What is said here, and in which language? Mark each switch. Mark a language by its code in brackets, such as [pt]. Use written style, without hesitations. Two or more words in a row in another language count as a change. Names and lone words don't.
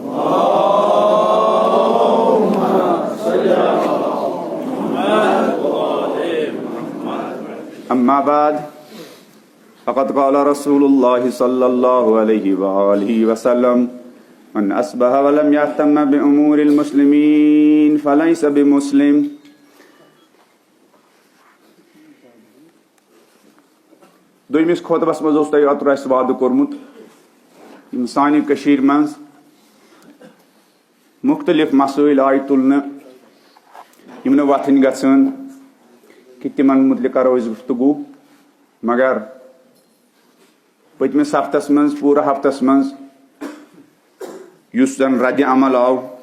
[ar] أما بعد فقد قال رسول الله صلى الله عليه وآله وسلم من أصبح ولم يهتم بأمور المسلمين فليس بمسلم. [ks] دویمس خطبس مز اوس تۄہہِ اوترٕ اَسہِ وعدٕ کوٚرمُت یِم سانہِ کٔشیٖرِ منٛز مختلف مسٲیل آیہِ تُلنہٕ یِم نہٕ وۄتھٕنۍ گژھن کہ تمن متعلق کرو أسۍ گفتگو مگر پٔتمِس ہفتس منٛز پوٗرٕ ہفتس منٛز یُس زن رد عمل آو